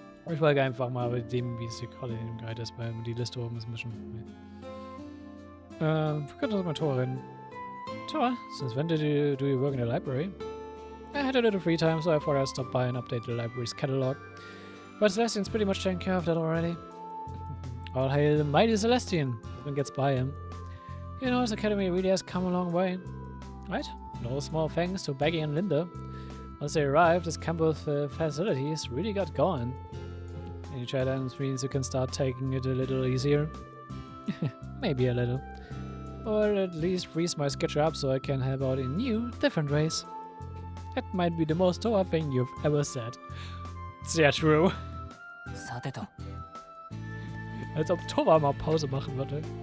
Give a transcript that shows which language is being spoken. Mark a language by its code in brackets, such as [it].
[de] Ich folge einfach mal bei dem, wie es hier gerade in dem Guide ist, weil die Liste oben ist ein bisschen. Wir können das mal Tor reden. [en] Tor, since when did you work in the library? I had a little free time, so I thought I'd stop by and update the library's catalog. But Celestian's pretty much taken care of that already. All hail the mighty Celestian, everyone gets by him. You know, his academy really has come a long way. Right? No small thanks to Baggy and Linda. Once they arrived, this campus facilities really got going. Any challenge means you can start taking it a little easier. Maybe a little. Or at least freeze my schedule up so I can help out in new, different ways. That might be the most Toa thing you've ever said. [de] Sehr [en] true. [ja] さてと、 [de] Als ob Tova mal Pause machen würde.